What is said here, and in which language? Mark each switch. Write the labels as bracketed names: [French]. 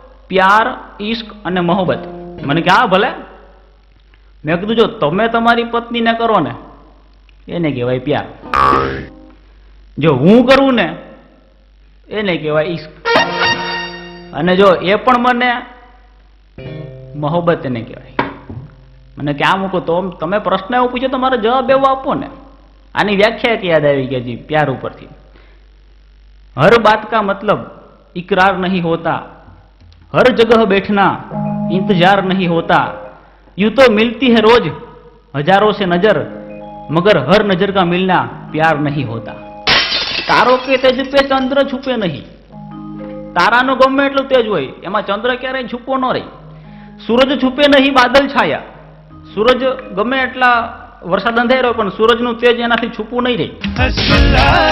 [Gujarati] પ્યાર, ઈશ્ક અને મોહબ્બત. મને કે હા ભલે. મેં કીધું જો તમે તમારી પત્નીને કરો ને એને કહેવાય પ્યાર, જો હું કરું ને એને કહેવાય ઈશ્ક, અને જો એ પણ મને મોહબ્બત એને કહેવાય. મને ક્યાં મૂકો તો તમે પ્રશ્ન એવો પૂછ્યો તો મારે જવાબ એવો આપો ને. આની વ્યાખ્યા એક યાદ આવી ગઈ પ્યાર ઉપરથી. [Hindi] હર બાત કા મતલબ इकरार नहीं होता, हर जगह बैठना इंतजार नहीं होता, यूं तो मिलती है रोज हजारों से नजर, मगर हर नजर का मिलना प्यार नहीं होता. तारो के तेज पे चंद्र छुपे नहीं, [Gujarati] तारानो गમે એટલો તેજ હોય એમાં ચંદ્ર ક્યારેય છૂપો ન રહે. [Hindi] સૂરજ છૂપે નહીં બાદલ છાયા, [Gujarati] સૂરજ ગમે એટલા વરસાદ અંધારો પણ સૂરજનું તેજ એનાથી છૂપું નહીં રહે.